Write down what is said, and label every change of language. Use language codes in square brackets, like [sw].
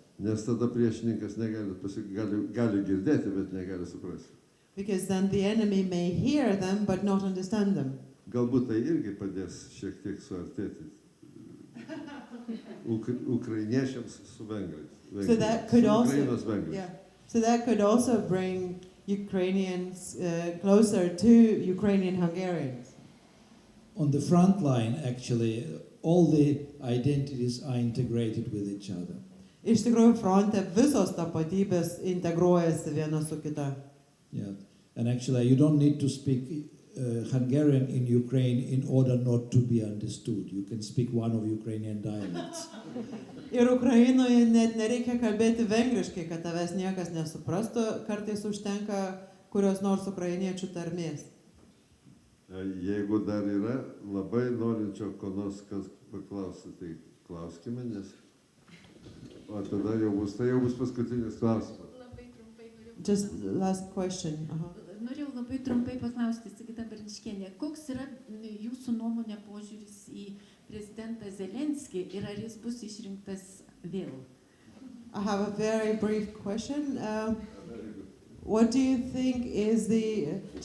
[lt] Nes tada priešininkas gali girdėti, bet negali suprasti. [en] Because then the enemy may hear them but not understand them. [lt] Galbūt tai irgi padės šiek tiek suartėti ukrainiečiams su vengrais. [en] So that could also, [lt] Ukrainos vengrais. [en] yeah. So that could also bring Ukrainians closer to Ukrainian Hungarians. On the front line, actually, all the identities are integrated with each other. [lt] Iš tikrųjų, fronte visos tapatybės integruojasi viena su kita. [en] Yeah, and actually, you don't need to speak Hungarian in Ukraine in order not to be understood. You can speak one of Ukrainian dialects. [lt] Ir Ukrainoje net nereikia kalbėti vengriškai, kad tavęs niekas nesuprastų, kartais užtenka kurios nors ukrainiečių tarmės. Jeigu dar yra labai norinčio ko nors paklausyti, tai klauskime, nes... O tada jau bus paskutinis klausimas. Labai trumpai norėjau. [en] Just last question. [lt] Norėjau labai trumpai paklausti, Sigita Barniškienė, koks yra jūsų nuomonė požiūris į prezidentą Zelenskį ir ar jis bus išrinktas vėl? [en] I have a very brief question. What do you think is the...